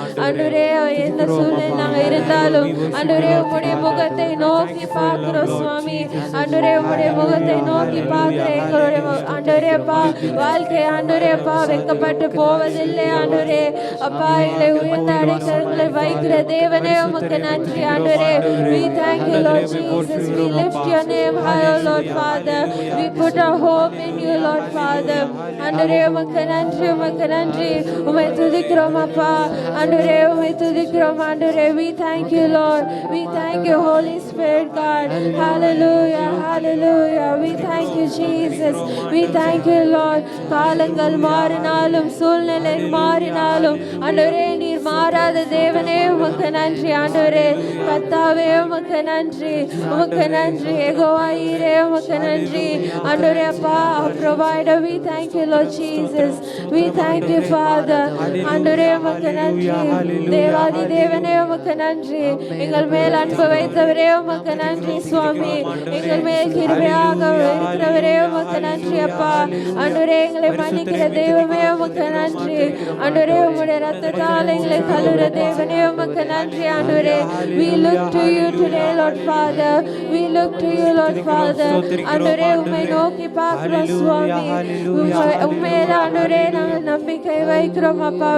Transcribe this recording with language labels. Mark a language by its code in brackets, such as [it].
[ta] ஆண்டவரே எந்த சூழ்நிலை நாங்க இருந்தாலும் ஆண்டவரே உங்களுடைய முகத்தை நோக்கி பார்க்கிறோம் சுவாமி. ஆண்டவரே உங்களுடைய முகத்தை நோக்கி பார்க்கிற எங்களுடைய ஆண்டவரே அப்பா வாழ்க்கை ஆண்டவரே அப்பா வெட்கப்பட்டு போவதில்லை ஆண்டவரே அப்பா எங்களை உயர்ந்த அடைக்கலங்களை வைக்கிற தேவனே உமக்கு நன்றி ஆண்டவரே. [en] We thank you, Lord Jesus. We lift your name high, Lord Father. We put our hope in you, Lord Father. [ta] ஆண்டவரே உமக்கு நன்றி, உமக்கு நன்றி. உம்மை துதிக்கிறோம் அப்பா ஆண்டவரே, உம்மை துதிக்கிறோம் ஆண்டவரே. [en] We thank you, Lord. We thank you, Holy Spirit God. Hallelujah, hallelujah. We thank you, Jesus. We thank you, Lord. [ta] காலங்கள் மாறினாலும் சூழ்நிலை மாறினாலும் ஆண்டவரே நீர் மாறாத தேவனே உமக்கு நன்றி ஆண்டவரே. கர்த்தாவே உமக்கு நன்றி, உமக்கு நன்றி. யெகோவா ஈரே உமக்கு நன்றி ஆண்டவரே அப்பா provider. [en] We thank you, Lord Jesus. We thank you, Father. [ta] ஆண்டவரே உமக்கு நன்றி. தேவாதி தேவனே உமக்கு நன்றி. எங்கள் மேல் அன்பு வைத்தவரே உமக்கு நன்றி சுவாமி. எங்கள் மேல் கிருபையாக இருக்கிறவரே உமக்கு நன்றி அப்பா. ஆண்டவரே எங்களை மன்னிக்கிற தெய்வமே உமக்கு நன்றி ஆண்டவரே. உம்முடைய ரத்தத்தால் எங்களை கழுவுற தேவனே உமக்கு நன்றி ஆண்டவரே. [en] We look to you today, Lord Father. We look to you, Lord Father. [ta] ஆண்டவரே உம்மை நோக்கி பார்க்கிறோம் சுவாமி. உம்மையில ஆண்டவரே நாங்கள் நம்பிக்கை வைக்கிறோம் அப்பா.